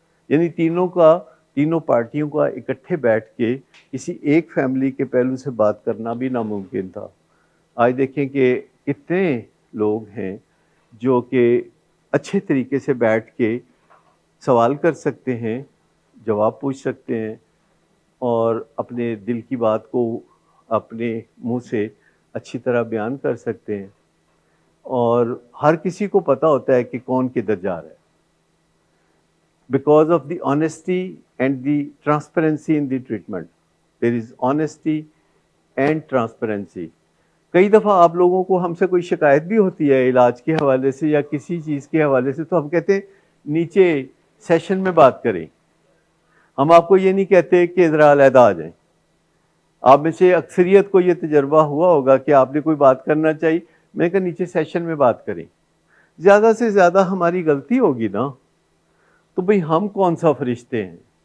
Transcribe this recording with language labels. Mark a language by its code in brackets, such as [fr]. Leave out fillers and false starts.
[ur] یعنی تینوں پارٹیوں کا اکٹھے بیٹھ کے کسی ایک فیملی کے پہلو سے بات کرنا بھی ناممکن تھا۔ آج دیکھیں کہ کتنے لوگ ہیں جو کہ اچھے طریقے سے بیٹھ کے سوال کر سکتے ہیں، جواب پوچھ سکتے ہیں، اور اپنے دل کی بات کو اپنے منہ سے اچھی طرح بیان کر سکتے ہیں، اور ہر کسی کو پتہ ہوتا ہے کہ کون کدھر جا رہا ہے، [en] because of the honesty and the transparency in the treatment. There is honesty and transparency. [ur] کئی دفعہ آپ لوگوں کو ہم سے کوئی شکایت بھی ہوتی ہے علاج کے حوالے سے یا کسی چیز کے حوالے سے، تو ہم کہتے ہیں نیچے سیشن میں بات کریں۔ ہم آپ کو یہ نہیں کہتے کہ ذرا علیحدہ آ جائیں۔ آپ میں سے اکثریت کو یہ تجربہ ہوا ہوگا کہ آپ نے کوئی بات کرنا چاہیے، میں نے کہا نیچے سیشن میں بات کریں۔ زیادہ سے زیادہ ہماری غلطی ہوگی نا، تو بھئی ہم کون سا فرشتے ہیں؟